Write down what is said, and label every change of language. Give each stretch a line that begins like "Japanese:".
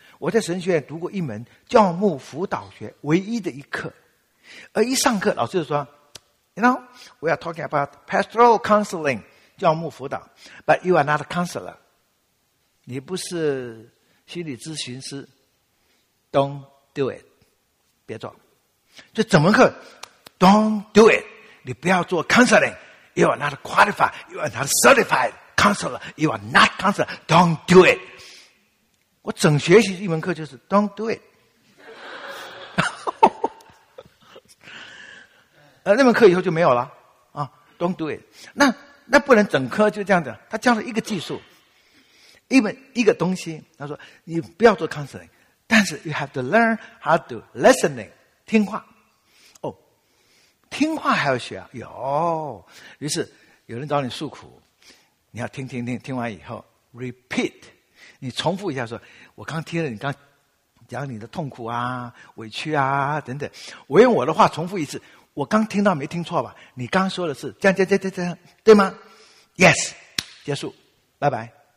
Chinese: 我在神学院读过一门教牧辅导学唯一的一课，而一上课老师就说
English: You know, we are talking about pastoral counseling,
Chinese: 教牧辅导
English: but you are not a counselor.
Chinese: 你不是心理咨询师 ,
English: don't do it,
Chinese: 别做。就怎么个
English: ,don't do it,
Chinese: 你不要做
English: counseling, you are not qualified, you are not certified counselor, you are not counselor, don't do it.
Chinese: 我整学习一门课就是
English: don't do it。
Chinese: 那门课以后就没有了啊 ，
English: Don't do it。
Chinese: 那不能整科就这样子。他教了一个技术，一个东西。他说你不要做 counseling， 但是
English: you have to learn how to listening，
Chinese: 听话。哦，听话还要学啊？有。于是有人找你诉苦，你要听，听完以后 repeat， 你重复一下说，我刚听了你刚讲你的痛苦啊、委屈啊等等，我用我的话重复一次。我刚听到没听错吧？你刚说的是这样这样这样，对吗 ？
English: Yes，
Chinese: 结束，拜拜。